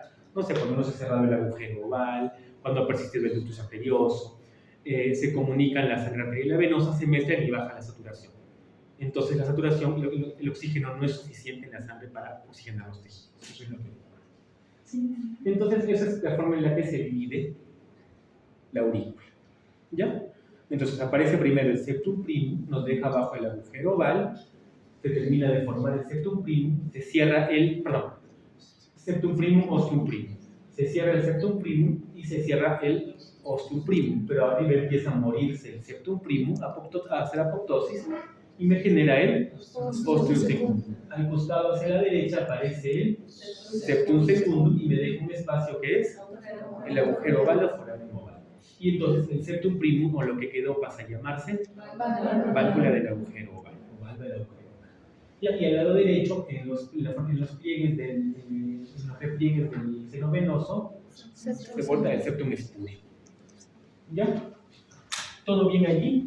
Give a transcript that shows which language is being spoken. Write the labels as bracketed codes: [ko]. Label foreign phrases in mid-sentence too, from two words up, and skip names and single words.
[es] No sé, cuando no se ha cerrado el agujero oval, cuando ha persistido el ductus arterioso, se comunican la sangre arterial y la venosa, se mezclan y baja la saturación. Entonces la saturación, el oxígeno no es suficiente en la sangre para oxigenar los tejidos. Eso es lo que ocurre. ¿Sí? Entonces esa es la forma en la que se divide la aurícula. ¿Ya? Entonces aparece primero el [la] septum primum, [es] nos deja abajo el agujero oval, se termina de formar el [la] septum primum, [es] se cierra [la] septum primum, ostium primum. [es] Se cierra el [la] septum primum [es] y se cierra el [la] ostium primum, [es] pero arriba empieza a morirse el [la] septum primum, [es] a hacer apoptosis, y me genera el [la] ostium secundum. [es] Al costado hacia la derecha aparece el [la] septum secundum [es] y me deja un espacio que es el agujero oval o foramen oval. Y entonces el [la] septum primum, [es] o lo que quedó, pasa a llamarse válvula del agujero oval. O válvula del agujero oval. Y aquí al lado derecho, en los pliegues en los repliegues del seno venoso, se porta el septum espurio. ¿Ya? ¿Todo bien allí?